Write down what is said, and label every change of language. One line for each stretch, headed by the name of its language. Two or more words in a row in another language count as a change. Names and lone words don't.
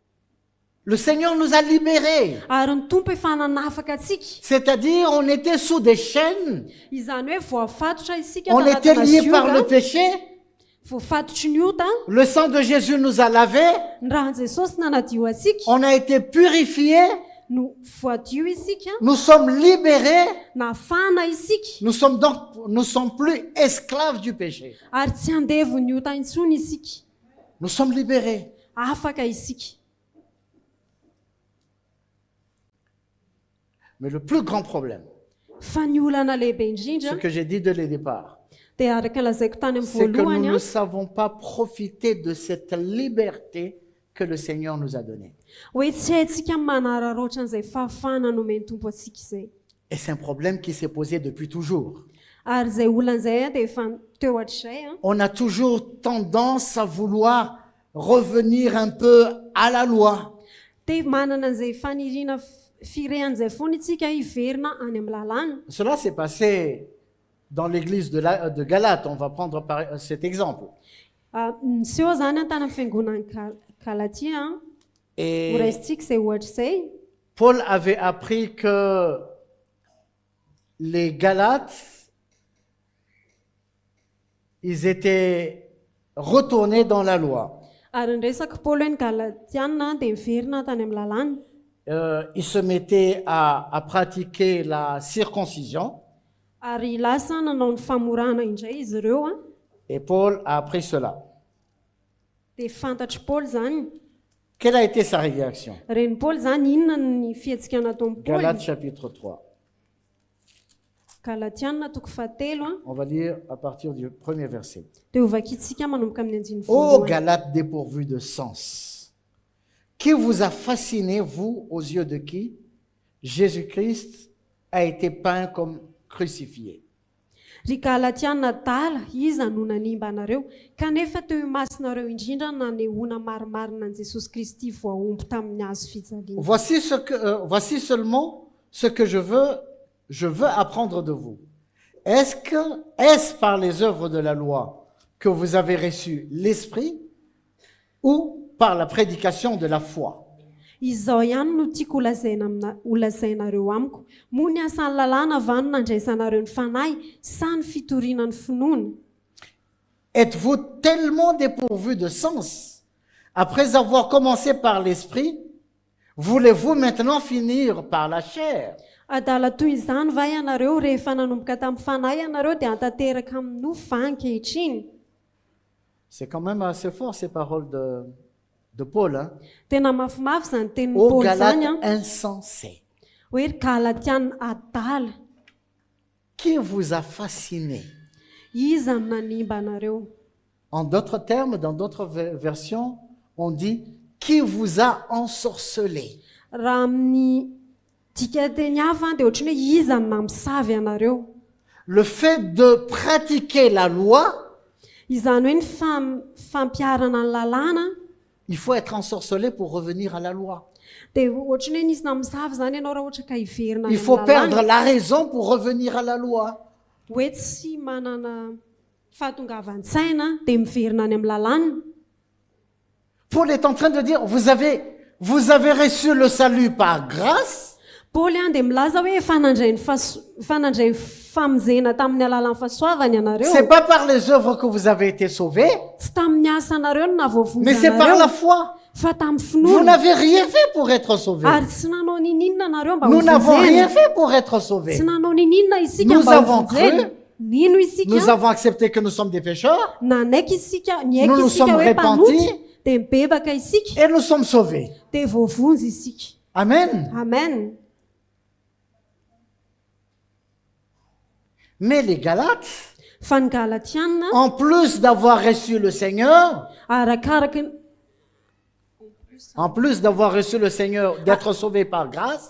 French: Amen. Le Seigneur nous a libérés.
Malagasy: Ary ny tompo efa nanafaka atsika.
French: C'est-à-dire, on était sous des chaînes,
Malagasy: Izany hoe voafatotra isika
French: on était
Malagasy: tanatina
French: liés par le
Malagasy: zioga,
French: péché.
Malagasy: voafatotry ny ota,
French: Le sang de Jésus nous a lavés.
Malagasy: ny rahan'i Jesosy nanadio asika,
French: On a été purifiés.
Malagasy: no voadio isika,
French: Nous sommes libérés.
Malagasy: nafana isika,
French: Nous sommes plus esclaves du péché.
Malagasy: ary tsy andevo ny ota intsony isika.
French: Nous sommes libérés.
Malagasy: Afaka isika.
French: Mais le plus grand problème,
Malagasy: Fa ny olana lehibe
French: ce
Malagasy: indrindra
French: que j'ai dit dès le départ,
Malagasy: dia araka lazaiko tany amin'ny
French: c'est que nous
Malagasy: voalohany
French: ne savons pas profiter de cette liberté que le Seigneur nous a donnée.
Malagasy: hoe tsy haintsika manararoatra an'izay fahafahana nomeny tompo atsika izay.
French: Et c'est un problème qui s'est posé depuis toujours.
Malagasy: Ary izay olan'izay dia efa teo hatr'izay.
French: On a toujours tendance à vouloir revenir un peu à la loi.
Malagasy: Dia manana an'izay faniriana firehan'izay foana itsika hiverina any amin'ny lalàna.
French: Cela s'est passé dans l'église de Galate. On va prendre cet exemple.
Malagasy: Niseho zany tany amin'ny fiangonan'ny Galatia,
French: Et
Malagasy: horaisintsika izay ohatra izay.
French: Paul avait appris que les Galates, ils étaient retournés dans la loi.
Malagasy: Ary niresaka Paoly hoe ny Galatiana dia miverina tany amin'ny lalàna.
French: Ils se mettaient à pratiquer la circoncision.
Malagasy: Ary lasa nanao ny famorana indray izy ireo.
French: Et Paul a appris cela.
Malagasy: Dia fantatry Paoly zany.
French: Quelle a été sa réaction?
Malagasy: Reny Paoly zany inona ny fihetsika nataon'ny Paoly.
French: Galates chapitre 3.
Malagasy: Galatiana toko fahatelo.
French: On va lire à partir du premier verset.
Malagasy: Dia hovakitsika manomboka amin'ny andiny
French: Ô
Malagasy: voalohany.
French: Galates dépourvus de sens, qui vous a fasciné, vous, aux yeux de qui Jésus-Christ a été peint comme crucifié.
Malagasy: Ry Galatiana dala, iza no nanimba anareo, kanefa teo imasinareo indrindra nanehoana marimarina an'i Jesosy Kristy voaomby tamin'ny hazo fijaliana.
French: Voici seulement ce que je veux apprendre de vous. Est-ce par les œuvres de la loi que vous avez reçu l'Esprit ou par la prédication de la foi?
Malagasy: Izao ihany no tiako holazainareo amiko. Moa ny asan'ny lalàna va no nandraisanareo ny fanahy sa ny fitoriana ny finoana?
French: Êtes-vous tellement dépourvus de sens? Après avoir commencé par l'Esprit, voulez-vous maintenant finir par la chair?
Malagasy: Adala toy izany va ianareo rehefa nanomboka tamin'ny fanahy ianareo dia hantanteraka amin'ny nofo va ankehitriny?
French: C'est quand même assez fort ces paroles de Paul. Hein?
Malagasy: Tena mafimafy zany tenin'ny
French: Ô
Malagasy: Paoly
French: Galates
Malagasy: zany
French: insensés,
Malagasy: hoe ry Galatiana adala,
French: qui vous a fasciné?
Malagasy: iza no nanimba anareo?
French: En d'autres termes, dans d'autres versions, on dit qui vous a ensorcelé.
Malagasy: Raha amin'ny dika teny hafa dia ohatrany hoe iza no namosavy anareo?
French: Le fait de pratiquer la loi,
Malagasy: Izany hoe ny fampiarana ny lalàna
French: il faut être ensorcelé pour revenir à la loi.
Malagasy: dia ohatrany hoe nisy namosavy zany ianao raha ohatra ka hiverina
French: Il faut perdre la raison pour revenir à la loi.
Malagasy: hoe tsy manana fahatongavan-tsaina dia miverina any amin'ny lalàna.
French: Paul est en train de dire, vous avez reçu le salut par grâce,
Malagasy: Paoly dia milaza hoe fanandray ny famonjena tamin'ny alalan'ny fahasoavany ianareo.
French: c'est pas par les œuvres que vous avez été sauvés,
Malagasy: Tsy tamin'ny asa anareo no nahavoavonjy
French: mais c'est par
Malagasy: anareo,
French: la foi.
Malagasy: fa tamin'ny
French: Vous
Malagasy: finoana.
French: n'avez rien fait pour être sauvés.
Malagasy: Ary tsy nanao nininona anareo mba
French: Nous n'avons
Malagasy: hovonjena.
French: rien fait pour être sauvés.
Malagasy: Tsy nanao nininona isika
French: Nous
Malagasy: mba
French: avons
Malagasy: hovonjena.
French: cru.
Malagasy: Nino
French: Nous
Malagasy: isika?
French: avons accepté que nous sommes des pécheurs
Malagasy: Nanaiky isika,
French: Nous
Malagasy: niaiky
French: nous
Malagasy: isika
French: sommes
Malagasy: hoe mpanoty
French: repentis.
Malagasy: dia mibebaka isika
French: et nous sommes sauvés.
Malagasy: dia voavonjy isika.
French: Amen. Amen. Mais les Galates,
Malagasy: Fa ny Galatiana
French: en plus d'avoir reçu le Seigneur,
Malagasy: arakaraka
French: d'être sauvés par grâce,